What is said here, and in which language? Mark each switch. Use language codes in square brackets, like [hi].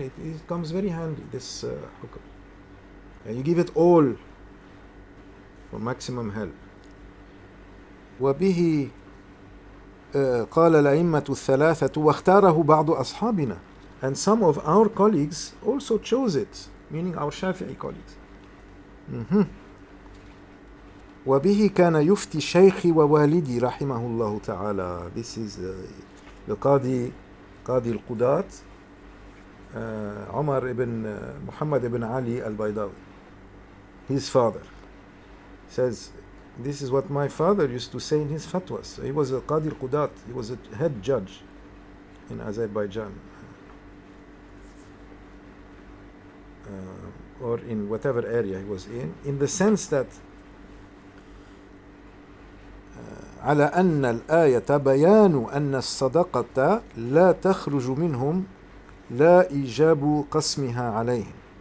[en] It comes very handy, this hukm. And you give it all for maximum help. [ar] وبه قال الأئمة الثلاثة واختاره بعض أصحابنا, [en] and some of our colleagues also chose it, meaning our Shafi'i colleagues. [ar] وبه كان يفتي شيخي ووالدي رحمه الله تعالى. [en] This is the Qadi al-Qudat, Umar ibn Muhammad ibn Ali al-Baydawi, his father, says, this is what my father used to say in his fatwas. He was a Qadi al-Qudat, he was a head judge in Azerbaijan, or in whatever area he was in the sense that [ar] على أن الآية بيان أن الصدقة لا تخرج منهم لا إيجاب قسمها عليهم.